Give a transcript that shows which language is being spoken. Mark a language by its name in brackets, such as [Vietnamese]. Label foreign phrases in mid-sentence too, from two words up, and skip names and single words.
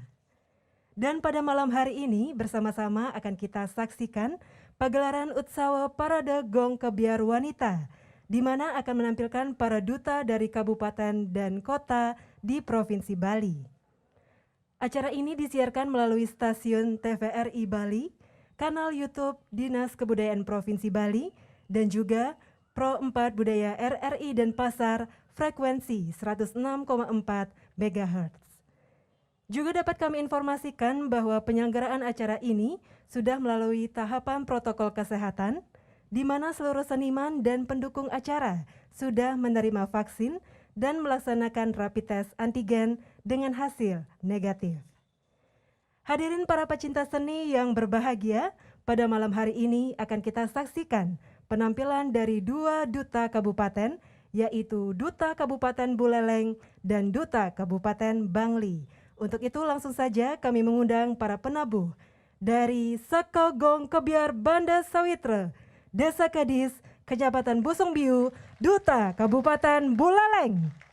[Indonesian] Dan pada malam hari ini bersama-sama akan kita saksikan pagelaran Utsawa Parade Gong Kebiar Wanita, di mana akan menampilkan para duta dari kabupaten dan kota di Provinsi Bali. Acara ini disiarkan melalui stasiun TVRI Bali, kanal YouTube Dinas Kebudayaan Provinsi Bali, dan juga Pro 4 Budaya RRI Denpasar frekuensi 106,4 MHz. Juga dapat kami informasikan bahwa penyelenggaraan acara ini sudah melalui tahapan protokol kesehatan, di mana seluruh seniman dan pendukung acara sudah menerima vaksin dan melaksanakan [English] rapid test antigen [Indonesian] dengan hasil negatif. Hadirin para pecinta seni yang berbahagia, pada malam hari ini akan kita saksikan penampilan dari dua duta kabupaten, yaitu Duta Kabupaten Buleleng dan Duta Kabupaten Bangli. Untuk itu langsung saja kami mengundang para penabuh dari Saka Gong Kebiar Banda Sawitra, Desa Kadis, Kecamatan Busungbiu, Duta Kabupaten Buleleng.